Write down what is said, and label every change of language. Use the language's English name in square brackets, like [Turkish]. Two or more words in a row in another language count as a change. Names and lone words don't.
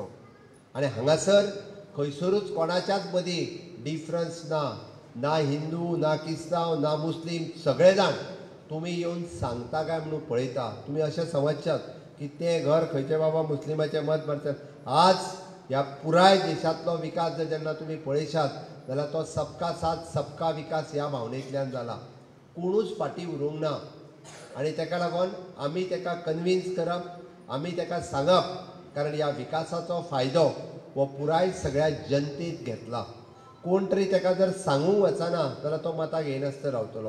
[Konkani] आनी हांगासर खंयसरूच कोणाच्याच मदीं डिफरन्स ना हिंदू ना क्रिस्तांव ना मुस्लीम सगळे जाण तुम्ही येवन सांगता काय म्हणून पळयता. तुम्ही अशें समजच्यात की तें घर खंयचे बाबा मुस्लिमाचें मत भरतात. आज ह्या पुराय देशांतलो विकास जर जेन्ना तुम्ही पळयशात जाल्यार तो [Hindi] सबका साथ सबका विकास [Konkani] ह्या भावनेंतल्यान जाला. कोणूच फाटीं उरूंक ना. आनी ताका लागून आमी ताका कन्विन्स करप, आमी ताका सांगप, कारण ह्या विकासाचो फायदो हो पुराय सगळ्या जनतेक घेतला. कोण तरी ताका जर सांगूंक वचना जाल्यार तो मताक येयनासतना रावतलो.